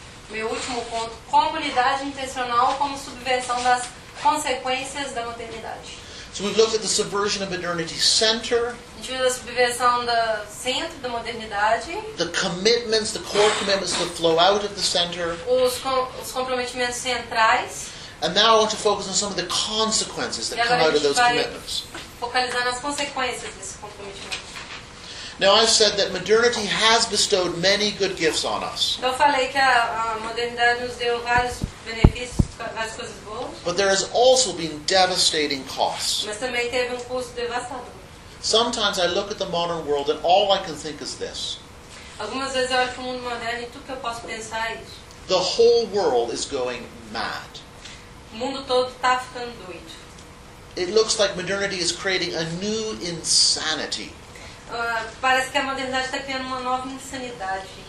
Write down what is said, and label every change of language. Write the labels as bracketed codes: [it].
[pt] Meu último ponto, comunidade intencional como subversão das consequências da modernidade. [en] So we've looked at the subversion of modernity center. [pt] A gente viu a subversão do centro da modernidade. [en] The commitments, the core commitments that flow out of the center. [pt] Os comprometimentos centrais. [en] And now I want to focus on some of the consequences that come out of those commitments. [pt] Focalizar nas consequências desse comprometimento. [en] Now I've said that modernity has bestowed many good gifts on us. [pt] Então falei que a modernidade nos deu vários benefícios, várias coisas boas. [en] But there has also been devastating costs. [pt] Mas também teve custo devastador. [en] Sometimes I look at the modern world and all I can think is this. [pt] Algumas vezes eu olho para o mundo moderno e tudo que eu posso pensar é isso. [en] The whole world is going mad. [pt] O mundo todo está ficando doido. [en] It looks like modernity is creating a new insanity. [pt] Parece que a modernidade está criando uma nova insanidade.